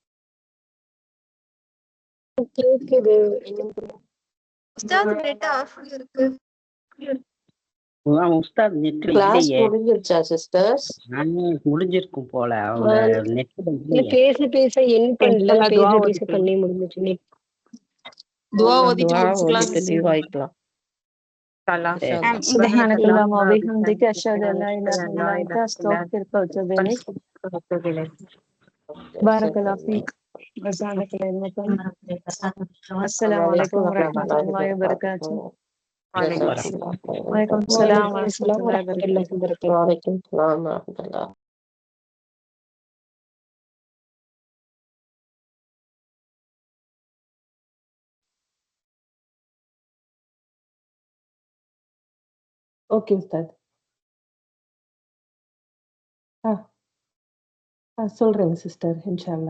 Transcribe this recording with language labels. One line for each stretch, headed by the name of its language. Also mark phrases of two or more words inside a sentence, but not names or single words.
Tamil: கேட்குது. உஸ்தாத் நெட் ஆஃப் இருக்கு. உஸ்தாத் நெட்ல கிளாஸ் இல்லையே. முடிஞ்சிருச்சா சிஸ்டர்ஸ்? முடிஞ்சிருக்கும் போல. அவங்க நெட்ல இல்ல, இல்லையே. பேச பேச என் பண்ணல, பேச பேச பண்ணி முடிஞ்சிச்சு. நெட் துவா ஓதிட்டு லீவ் ஆயிக்கலாம்.
Arabic: سبحانك اللهم وبحمدك أشهد أن لا إله إلا أنت أستغفرك وأتوب إليك. بارك الله فيك وزادك علما. السلام عليكم ورحمة الله وبركاته. وعليكم السلام ورحمة الله وبركاته. وعليكم السلام ورحمة الله.
Tamil: ஓகே உஸ்தாத். சொல்றேங்க சிஸ்டர்,
Arabic: إن شاء الله.